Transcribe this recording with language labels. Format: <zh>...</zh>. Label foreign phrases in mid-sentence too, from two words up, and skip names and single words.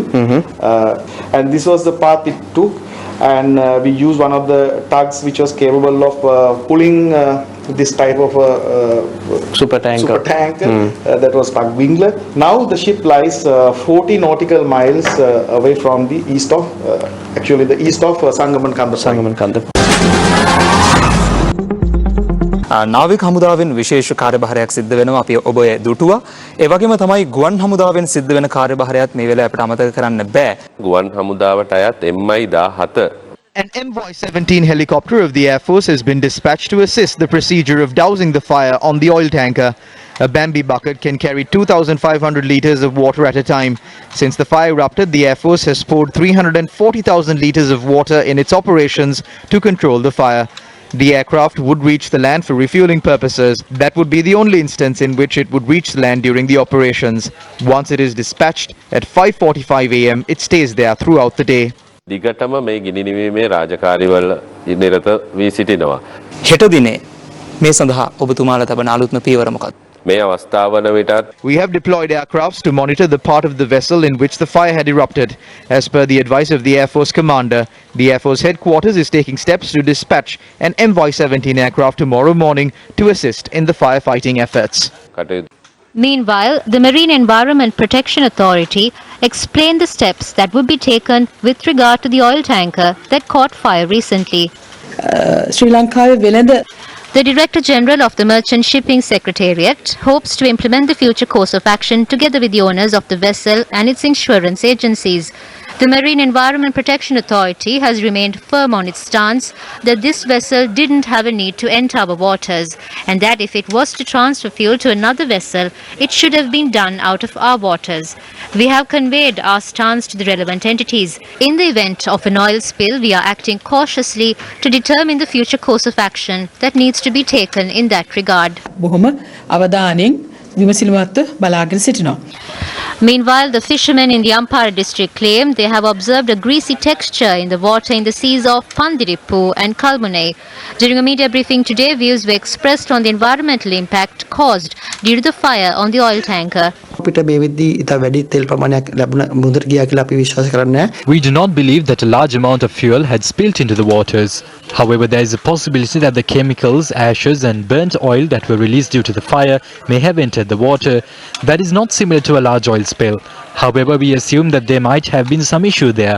<en>And this was the path it took. And we used one of the tugs which was capable of pulling this type of Super tanker. That was tug winglet. Now the ship lies 40 nautical miles away from the east of Sangaman.</en> <si>නාවික හමුදාවෙන් විශේෂ කාර්යභාරයක් සිද්ධ වෙනවා අපි ඔබ දුටුවා ඒ වගේම තමයි ගුවන් හමුදාවෙන් සිද්ධ වෙන කාර්යභාරයත් මේ වෙලාවේ අපිට අමතක කරන්න බෑ ගුවන් හමුදාවට අයත් MI-17</si> <en>An MY-17 helicopter of the Air Force has been dispatched to assist the procedure of dousing the fire on the oil tanker. A Bambi bucket can carry 2,500 litres of water at a time. Since the fire erupted, the Air Force has poured 340,000 litres of water in its operations to control the fire. The aircraft would reach the land for refueling purposes. That would be the only instance in which it would reach the land during the operations. Once it is dispatched at 5:45 a.m., it stays there throughout the day.</en> <si>දිගටම මේ ගිනි නිවීමේ රාජකාරිවල නිරත වී සිටිනවා. හෙට දිනේ මේ සඳහා ඔබතුමාලා තබන අලුත්ම පියවර මොකක්ද? මේ අවස්ථාවන විටත්</si> <en>We have deployed aircrafts to monitor the part of the vessel in which the fire had erupted. As per the advice of the Air Force commander, the Air Force headquarters is taking steps to dispatch an MY-17 aircraft tomorrow morning to assist in the firefighting efforts.</en> <si>කටයුතු</si> <en>Meanwhile, the Marine Environment Protection Authority explained the steps that would be taken with regard to the oil tanker that caught fire recently.</en> <si>ශ්‍රී ලංකාවේ වෙළඳ</si> <en>The Director General of the Merchant Shipping Secretariat hopes to implement the future course of action together with the owners of the vessel and its insurance agencies. The Marine Environment Protection Authority has remained firm on its stance that this vessel didn't have a need to enter our waters and that if it was to transfer fuel to another vessel, it should have been done out of our waters. We have conveyed our stance to the relevant entities. In the event of an oil spill, we are acting cautiously to determine the future course of action that needs to be taken in that regard.</en> <si>බොහොම අවධානයෙන් විමසිලිමත්ව බලාගෙන සිටිනවා.</si> <en>Meanwhile, the fishermen in the Ampara district claim they have observed a greasy texture in the water in the seas of Pandirippu and Kalmune. During a media briefing today, views were expressed on the environmental impact caused due to the fire on the oil tanker.</en> <si>අපිට මේ වෙද්දී ඉතා වැඩි තෙල් ප්‍රමාණයක් ලැබුණ මුහුදට ගියා කියලා අපි විශ්වාස කරන්නේ නැහැ.</si> <en>We do not believe that a large amount of fuel had spilled into the waters. However, there is a possibility that the chemicals, ashes and burnt oil that were released due to the fire may have entered the water. That is not similar to a large oil spill. However, we assume that there might have been some issue there.</en>